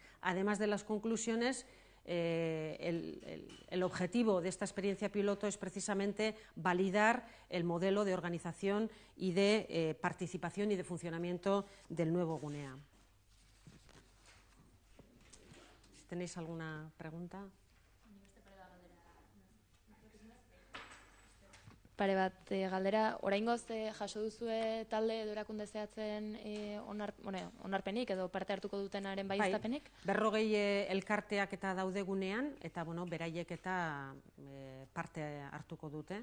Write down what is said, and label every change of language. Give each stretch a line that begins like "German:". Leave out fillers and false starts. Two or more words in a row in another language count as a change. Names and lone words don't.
Spanish: Además de las conclusiones, el objetivo de esta experiencia piloto es precisamente validar el modelo de organización y de participación y de funcionamiento del nuevo Gunea. Si tenéis alguna pregunta.
Basque: Pare bat galdera, oraingoz jaso duzue talde edo erakunde zehatzen onarpenik edo parte hartuko dutenaren baieztapenik? 40 elkarteak eta daude Gunean, eta beraiek eta parte hartuko dute.